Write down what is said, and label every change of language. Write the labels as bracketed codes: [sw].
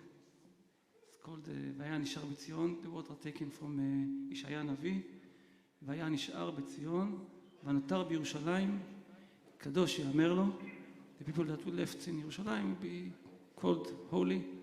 [en] It's called [he] והיה נשאר בציון. [en] The words are taken from ישעיה הנביא. [he] והיה נשאר בציון ונותר בירושלים, קדוש יאמר לו. [en] The people that were left in ירושלים will be called holy.